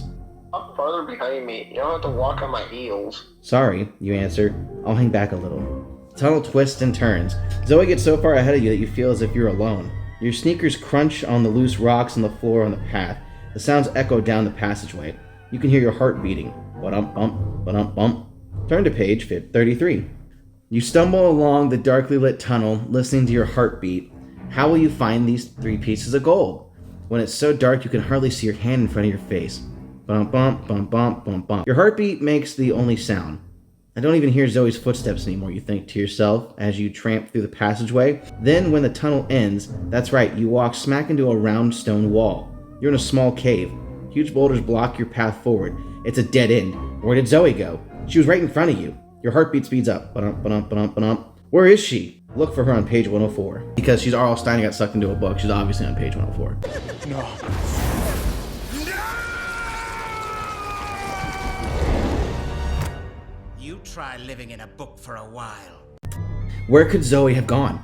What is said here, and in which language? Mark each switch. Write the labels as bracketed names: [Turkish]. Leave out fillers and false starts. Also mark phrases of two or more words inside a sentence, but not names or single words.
[English] Up farther behind me. You don't have to walk on my heels. Sorry, you answer. I'll hang back a little. The tunnel twists and turns. Zoe gets so far ahead of you that you feel as if you're alone. Your sneakers crunch on the loose rocks on the floor on the path. The sounds echo down the passageway. You can hear your heart beating. Ba-dum-bump, ba-dum-bump. Turn to page 33. You stumble along the darkly lit tunnel, listening to your heartbeat. How will you find these 3 pieces of gold? When it's so dark you can hardly see your hand in front of your face. Bump, bump, bump, bump, bump, bump. Your heartbeat makes the only sound. I don't even hear Zoe's footsteps anymore, you think to yourself as you tramp through the passageway. Then when the tunnel ends, that's right, you walk smack into a round stone wall. You're in a small cave. Huge boulders block your path forward. It's a dead end. Where did Zoe go? She was right in front of you. Your heartbeat speeds up. Ba-dum, ba-dum, ba-dum, ba-dum. Where is she? Look for her on page 104. Because she's R.L. Stein got sucked into a book. She's obviously on page 104. You try living in a book for a while. Where could Zoe have gone?